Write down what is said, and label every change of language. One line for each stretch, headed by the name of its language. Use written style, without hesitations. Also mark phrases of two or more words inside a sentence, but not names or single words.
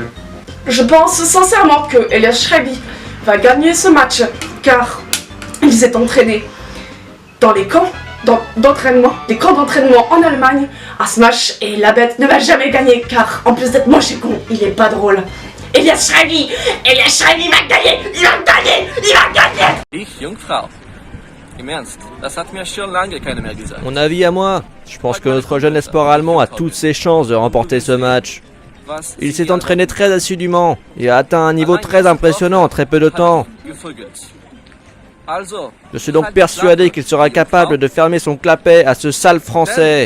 French: Je pense sincèrement que Elias Schragi va gagner ce match car il s'est entraîné dans les camps d'entraînement, des camps d'entraînement en Allemagne à ce match et la bête ne va jamais gagner car en plus d'être moche et con, il est pas drôle. Elias Schragi va gagner, il va gagner.
German: Ich, Jungfrau. Im Ernst, das hat mir schon lange keiner mehr gesagt.
French: Mon avis à moi, je pense que notre jeune espoir allemand a toutes ses chances de remporter ce match. Il s'est entraîné très assidûment et a atteint un niveau très impressionnant en très peu de temps. Je suis donc persuadé qu'il sera capable de fermer son clapet à ce sale français.